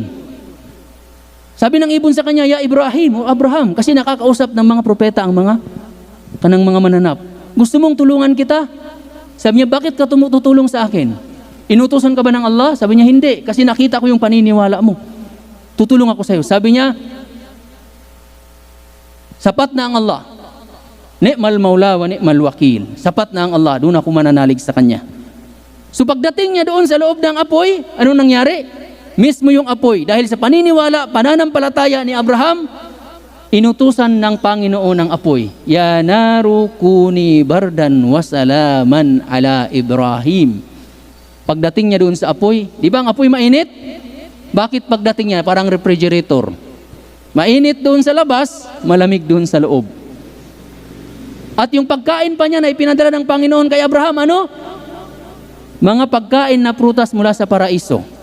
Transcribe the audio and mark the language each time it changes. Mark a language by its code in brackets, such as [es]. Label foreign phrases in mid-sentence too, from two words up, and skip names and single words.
[tl] Sabi ng ibon sa kanya, ya Ibrahim o Abraham, kasi nakakausap ng mga propeta ang kanang mga mananap. Gusto mong tulungan kita? Sabi niya, bakit ka tutulong sa akin? Inutusan ka ba ng Allah? Sabi niya, hindi. Kasi nakita ko yung paniniwala mo. Tutulong ako sa iyo. Sabi niya, sapat na ang Allah. [ar] نعم المولى ونعم الوكيل. [tl] Sapat na ang Allah. Doon ako mananalig sa Kanya. So pagdating niya doon sa loob ng apoy, ano nangyari? Mismo yung apoy. Dahil sa paniniwala, pananampalataya ni Abraham, inutusan ng Panginoon ang apoy. [ar] يا نار كوني بردا وسلاما على إبراهيم. [tl] Pagdating niya doon sa apoy, di ba ang apoy mainit? Bakit pagdating niya parang refrigerator? Mainit doon sa labas, malamig doon sa loob. At yung pagkain pa niya na ipinadala ng Panginoon kay Abraham, ano? Mga pagkain na prutas mula sa paraiso.